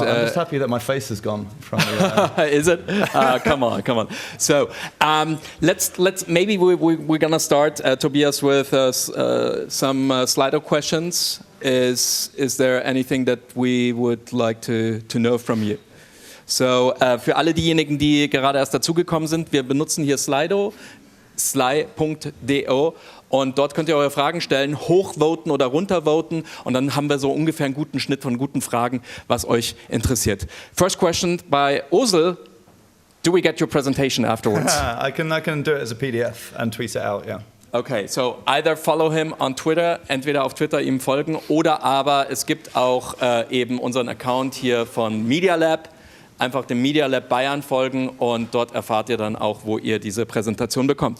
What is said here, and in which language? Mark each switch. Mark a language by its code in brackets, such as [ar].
[en] Well, I'm just happy that my face is gone from the, Is it? Come on. So let's maybe we're gonna start, Tobias, with some Slido questions. Is there anything that we would like to know from you? [de] So, für alle diejenigen, die gerade erst dazugekommen sind, wir benutzen hier Slido, sly.do, und dort könnt ihr eure Fragen stellen, hochvoten oder runtervoten, und dann haben wir so ungefähr einen guten Schnitt von guten Fragen, was euch interessiert. [en] First question by Ozil. Do we get your presentation afterwards? I can do it as a PDF and tweet it out, yeah. Okay, so either follow him on Twitter, [de] entweder auf Twitter ihm folgen, oder aber es gibt auch eben unseren Account hier von Media Lab. Einfach dem Media Lab Bayern folgen, und dort erfahrt ihr dann auch, wo ihr diese Präsentation bekommt.